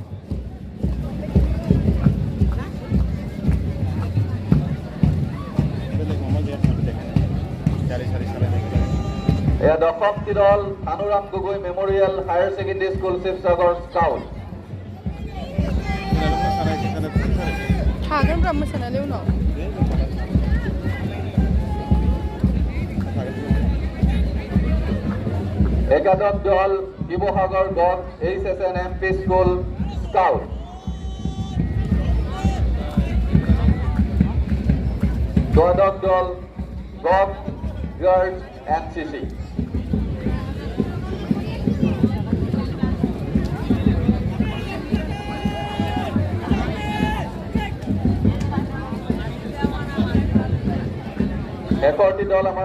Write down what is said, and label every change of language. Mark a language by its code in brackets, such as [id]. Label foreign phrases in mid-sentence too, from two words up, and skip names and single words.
[as] এয়া দশমটি দল ভানুৰাম গগৈ মেমৰিয়েল হায়াৰ ছেকেণ্ডেৰী স্কুল শিৱসাগৰ স্কাউট [brx] थागोन ब्रा मोसानानै उनाव [as] একাদশ দল শিৱসাগৰ গভ HSNMP স্কুল স্কাউট দ্বাদশ দল গভ গাৰ্লছ NCC একাদশটি দল আমাৰ